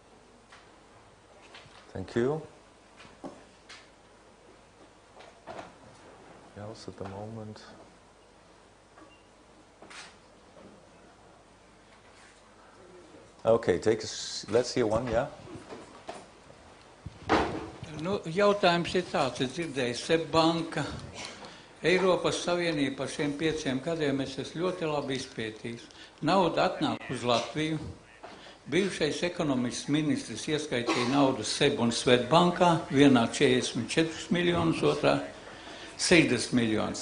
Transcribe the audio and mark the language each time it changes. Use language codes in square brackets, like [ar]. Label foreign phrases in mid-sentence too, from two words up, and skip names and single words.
[en] Thank you. Else at the moment? Okay, let's hear one, yeah? [lv] Nu, jautājums ir tāds, es dzirdēju, SEB banka, Eiropas Savienība par šiem 5 gadiem es esmu ļoti labi izpētījis. Nauda atnāk uz Latviju. Bijušais ekonomikas ministrs ieskaitīja naudu SEB un Svetbankā, vienā 44 miljonus, otrā 60 miljonus.